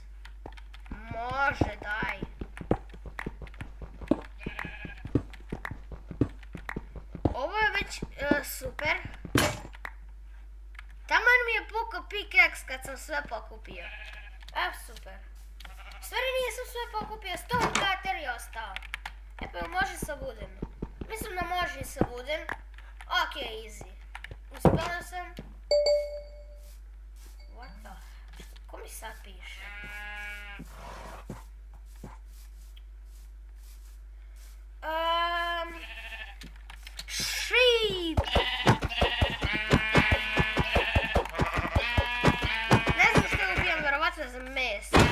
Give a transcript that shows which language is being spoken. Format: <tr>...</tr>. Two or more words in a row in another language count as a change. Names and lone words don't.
<sr>Može, daj. Ovo je već super. Taman mi je pukao pickaxe kad sam sve pokupio. Super. U stvari nisam sve pokupio,</sr> <en>stone cutter</en> <sr>je ostao. Pa može sa wooden. Mislim da može i sa wooden.</sr> <en>Ok, easy.</en> <sr>Uspela sam.</sr> <en>What the?</en> <sr>Ko mi sad piše? Sheep! Ne znam što ubijam, verovatno za mes.</sr>